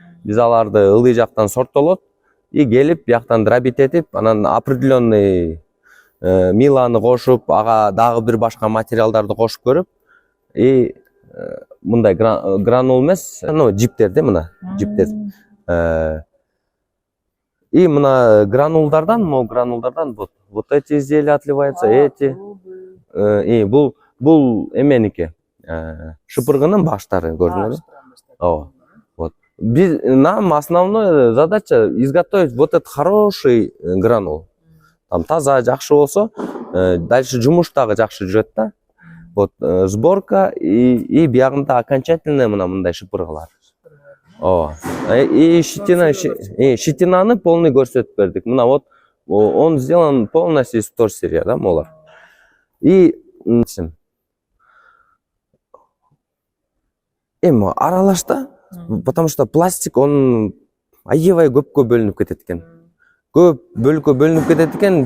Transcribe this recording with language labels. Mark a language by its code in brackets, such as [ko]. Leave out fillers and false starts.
[ky] Биз аларды ылдый жактан сорттолот и келип бияктан дробить этип, анан определенный миланы кошуп, ага дагы бир башка материалдарды кошуп көрүп, и мындай гранул эмес, жиптерди, мына жиптер. И мына гранулдардан [ru] вот эти изделия отливаются, эти. [ky] И бул эменики, шыпыргынын баштары, көрдүңүзбү? Ооба. Вот. [ru] Нам основная задача изготовить вот этот хороший гранул. [ky] Там таза, жакшы болсо, дальше жумуш дагы жакшы жүрөт да. Вот сборка и биягында окончательный мындай шыпыргылар. Ооба. И щетинаны полный көрсөтүп бердик. [ru] Мына вот он сделан полностью из вторсырья, да, молар. [ky] И аралашта, [ru] потому что пластик он [ky] аябай көпкө бөлүнүп кетет экен. Көп бөлүккө бөлүнүп кетет экен.